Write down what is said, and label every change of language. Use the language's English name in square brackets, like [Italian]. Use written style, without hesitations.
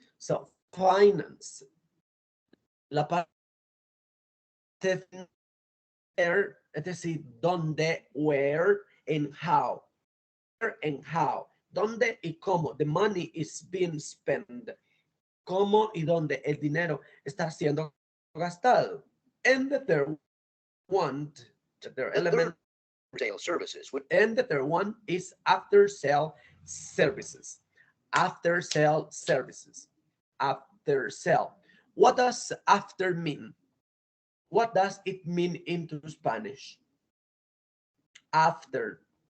[English] So finance, [Spanish] la parte [English] where, [Spanish] es decir, dónde, [English] where, and how. Where and how. [Spanish] Dónde y cómo. [English] The money is being spent. [Spanish] Cómo y dónde el dinero está siendo gastado. [English] And the third one, the third element, Sale services. and the third one is after sale services. After sale services. After sale. What does after mean? What does it mean into Spanish? After.